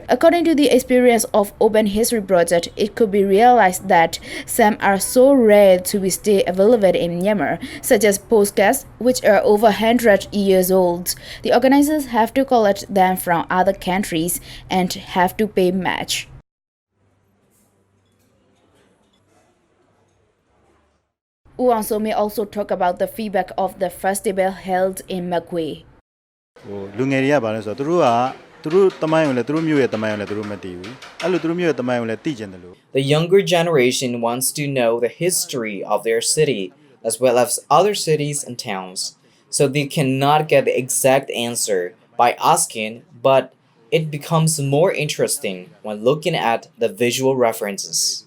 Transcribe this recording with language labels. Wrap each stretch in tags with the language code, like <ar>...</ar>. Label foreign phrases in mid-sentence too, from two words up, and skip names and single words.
<en>According to the experience of Open History Project, it could be realized that some are so rare to be still available in Myanmar, such as postcards, which are over 100 years old. The organizers have to collect them from other countries and have to pay match. Wang So may also talk about the feedback of the festival held in Magwe.</en> <my>လူငယ်တွေကဘာလဲဆိုတော့သူတို့တမိုင်းကိုလည်းသူတို့မျိုးရဲ့တမိုင်းကိုလည်းသူတို့မသိဘူးအဲ့လိုသူတို့မျိုးရဲ့တမိုင်းကိုလည်းသိကျင်တယ်လို့</my> <en>The younger generation wants to know the history of their city as well as other cities and towns, so they cannot get the exact answer by asking, but it becomes more interesting when looking at the visual references.</en>